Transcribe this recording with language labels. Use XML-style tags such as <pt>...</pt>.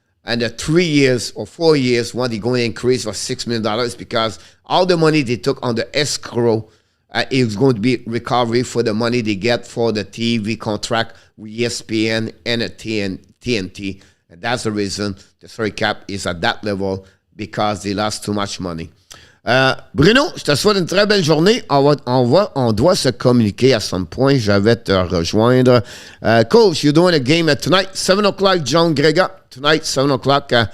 <en>And the 3 years or 4 years, when they're going to increase for $6 million, because all the money they took on the escrow is going to be recovery for the money they get for the TV contract with ESPN and TNT. And that's the reason the salary cap is at that level, because they lost too much money.</en> <fr>Bruno, je te souhaite une très belle journée. On doit se communiquer à</fr> <en>some point.</en> <fr>Je vais te rejoindre.</fr> <en>Coach, you're doing a game tonight, 7 o'clock, John Grega. Tonight, 7 o'clock.</en>